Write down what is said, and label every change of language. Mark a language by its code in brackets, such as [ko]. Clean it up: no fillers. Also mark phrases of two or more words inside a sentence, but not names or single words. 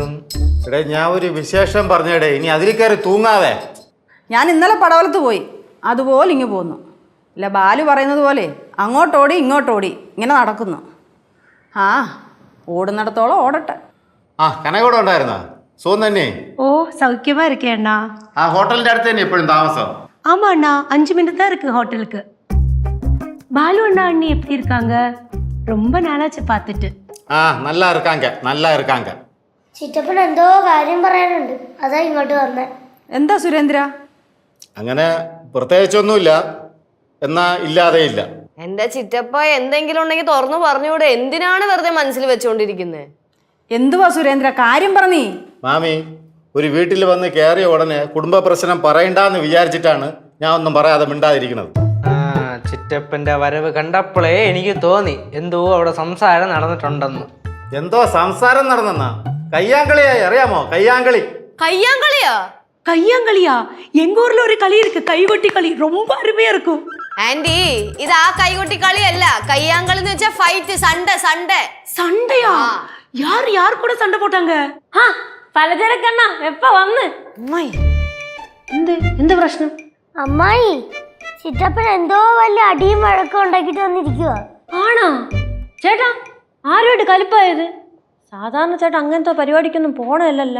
[ml] എടേ ഞാൻ ഒരു വിശേഷം പറഞ്ഞേടേ, ഇനി അതിൽ കയറി തൂങ്ങാതെ. ഞാൻ ഇന്നലെ പടവലത്ത് പോയി, അതുപോലെ ഇങ്ങ് പോന്നു. അല്ല ബാലു പറയുന്നത് പോലെ അങ്ങോട്ടോടി ഇങ്ങോട്ടോടി ഇങ്ങനെ നടക്കുന്നു. ആ ഓടുന്നിടത്തോളം ഓടട്ടെ. ആ കനകൂടെ ഉണ്ടായിരുന്നോ? സുഖം തന്നെ? [ta] ஓ சௌக்கியமா இருக்கேன் அண்ணா. [ml] ആ ഹോട്ടലിന്റെ അടുത്ത് തന്നെ എപ്പോഴും താമസം? [ta] ஆமா அண்ணா, 5 மினிட் தான் இருக்கு ஹோட்டலுக்கு. பாலு அண்ணா அண்ணி எப்படி இருக்காங்க? ரொம்ப நாளாச்சு பார்த்துட்டு. ஆ நல்ல இறக்காங்க. [ml] ചിറ്റപ്പൻ എന്തോ കാര്യം പറയാനുണ്ട്, അതാ ഇങ്ങോട്ട് വന്നേ. എന്താ സുരേന്ദ്ര? അങ്ങനെ പ്രത്യേകിച്ചൊന്നുമില്ല, എന്നാ ഇല്ലാതെ ഇല്ല. എന്റെ ചിറ്റപ്പ എന്തെങ്കിലും ഉണ്ടെങ്കിൽ തുറന്നു പറഞ്ഞൂടെ, എന്തിനാണ് വെറുതെ മനസ്സിൽ വെച്ചോണ്ടിരിക്കുന്നത്? എന്തുവാ സുരേന്ദ്ര, കാര്യം പറഞ്ഞീ. മാമി ഒരു വീട്ടിൽ വന്ന് കയറിയ ഉടനെ കുടുംബ പ്രശ്നം പറയണ്ടെന്ന് വിചാരിച്ചിട്ടാണ് ഞാൻ ഒന്നും പറയാതെ മിണ്ടാതിരിക്കുന്നത്. ചിറ്റപ്പന്റെ വരവ് കണ്ടപ്പോഴേ എനിക്ക് തോന്നി എന്തോ അവിടെ സംസാരം നടന്നിട്ടുണ്ടെന്ന്. എന്തോ സംസാരം നടന്നെന്നാ? കയ്യാങ്കളിയായി അറിയാമോ? കയ്യാങ്കളിയാ? [ta] கையாங்களியா? எங்க ஊர்ல ஒரு களி இருக்கு, கைகொட்டி களி, ரொம்ப அருமையா இருக்கும். [ml] ആന്റി ഇത് ആ കൈകൊട്ടി കളിയല്ല, കയ്യാങ്കളി എന്ന് വെച്ചാ ഫൈറ്റ്, സൺഡേ. [ta] சண்டையா? யார் கூட சண்டை போட்டாங்க? [ml] പലചരക്കണ്ണ എപ്പ വന്ന്? അമ്മായി എന്ത് പ്രശ്നം? അമ്മായി, ചിറ്റപ്പൻ എന്തോ വലിയ അടിയും വഴക്കും ഉണ്ടാക്കിട്ട് വന്നിരിക്കുക. ആണോ ചേട്ടാ? ആരുമായിട്ട് കലിപ്പായത്? സാധാരണ ചേട്ടാ അങ്ങനത്തെ പരിപാടിക്കൊന്നും പോണല്ലോ.